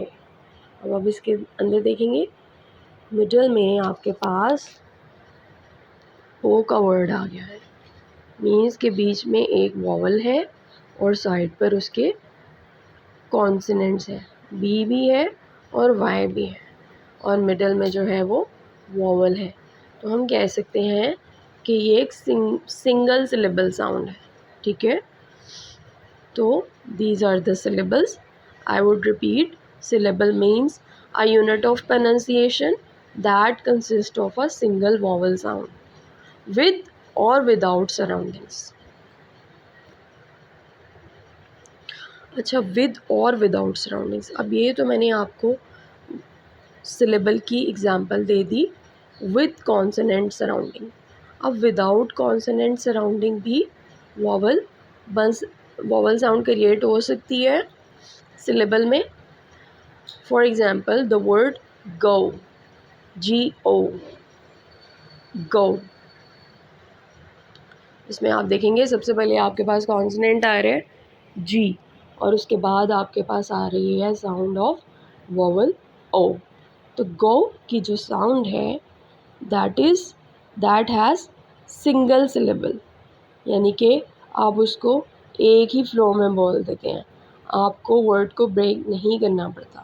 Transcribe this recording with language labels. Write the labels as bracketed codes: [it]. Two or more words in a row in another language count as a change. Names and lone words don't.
[hi] अब आप इसके अंदर देखेंगे मिडल में आपके पास ओ का वर्ड आ गया है, मीन्स के बीच में एक वॉवल है और साइड पर उसके कॉन्सोनेंट्स है, बी भी है और वाई भी है, और मिडल में जो है वो वॉवल है। तो हम कह सकते हैं कि ये एक [en] single syllable sound [hi] है, ठीक है। [en] तो these are the syllables. I would repeat, syllable means a unit of pronunciation that consists of a single vowel sound with or without surroundings. अच्छा, with और without surroundings, [hi] अब ये तो मैंने आपको syllable की एग्जांपल दे दी [en] with consonant surrounding। अब without consonant surrounding भी vowel vowel sound क्रिएट [hi] हो सकती है [en] syllable में। For example, the word go, G-O, go, [hi] इसमें आप देखेंगे सबसे पहले आपके पास कॉन्सोनेंट आ रहे हैं G, और उसके बाद आपके पास आ रही है [en] sound of vowel [hi] O। तो go की जो साउंड है [en] that has single syllable, [hi] यानी कि आप उसको एक ही फ्लो में बोल देते हैं, आपको वर्ड को ब्रेक नहीं करना पड़ता।